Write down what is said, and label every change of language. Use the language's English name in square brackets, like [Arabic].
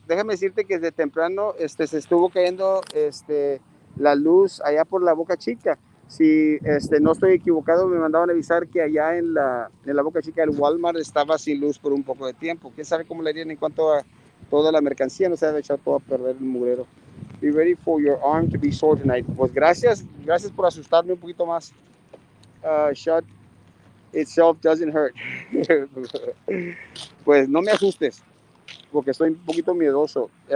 [Spanish] Déjame decirte que desde temprano se estuvo cayendo la luz allá por la Boca Chica. Si no estoy equivocado, me mandaban avisar que allá en la Boca Chica el Walmart estaba sin luz por un poco de tiempo. ¿Quién sabe cómo le harían en cuanto a toda la mercancía? No se debe echar todo a perder el mugrero. [English] Be ready for your arm to be sore tonight. [Spanish] Pues gracias por asustarme un poquito más. [English] Shot itself doesn't hurt. [Spanish] Pues no me asustes, porque estoy un poquito miedoso.